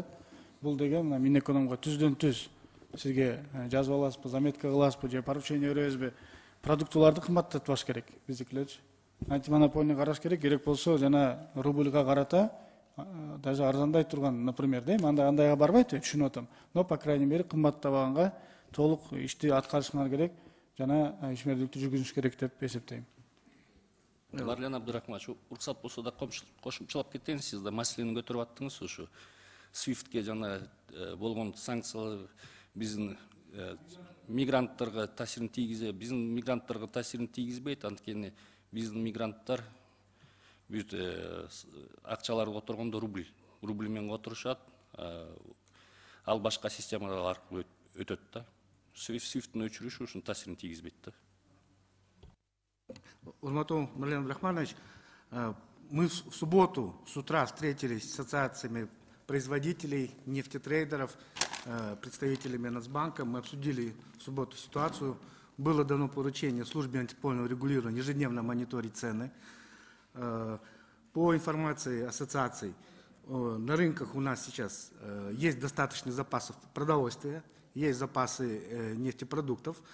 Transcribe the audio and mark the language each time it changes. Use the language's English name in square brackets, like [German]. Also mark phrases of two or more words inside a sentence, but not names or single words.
[Kyrgyz] Бул деген мына Минэкономго түздөн түз сизге жазып аласызбы, заметка кыласызбы же поручение беребизби? Продуктуларды кымбаттатпаш керек биздикилерчи. Антимонополный караш керек. Керек болсо жана рубльга карата даже арзандай турган, например, андайга барбайт, түшүнүп атам. [Russian] Но по крайней мере [Kyrgyz] кымбаттабаганга толук ишти аткарышыңар керек, жана ишмердүүлүктү жүргүзүш керек деп эсептейм. Марлен Абдурахманович, уруксат болсо да кошумчалап кетейин, сиз да маселени көтөрүп аттыңыз. Ушу SWIFTке жана болгон санкциялар биздин мигранттарга таасирин тийгизет, биздин мигранттарга таасирин тийгизбейт. Анткени биздин мигранттар бүт акчаларды которгондо рубль менен которушат, ал башка системалар аркылуу өтөт да. SWIFT'тин өчүрүшү ушунун таасирин тийгизбейт да. [Russian] Урматов Марлен Абдрахманович, мы в субботу с утра встретились с ассоциациями производителей, нефтетрейдеров, представителями Нацбанка. Мы обсудили в субботу ситуацию. Было дано поручение службе антимонопольного регулирования ежедневно мониторить цены. По информации ассоциаций, на рынках у нас сейчас есть достаточный запасов продовольствия, есть запасы нефтепродуктов.